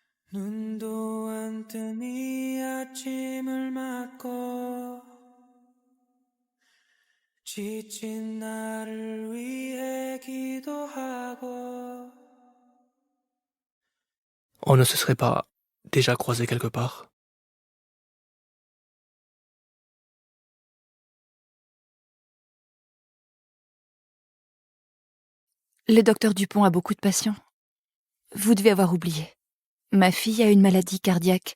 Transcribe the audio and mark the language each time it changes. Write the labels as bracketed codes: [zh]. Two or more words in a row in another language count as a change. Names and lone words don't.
[ko] 눈도 안 뜨니 아침을 맞고 지친 나를 위해 기도하고 [fr] On ne se serait pas déjà croisés quelque part? Le docteur Dupont a beaucoup de patients. Vous devez avoir oublié. Ma fille a une maladie cardiaque.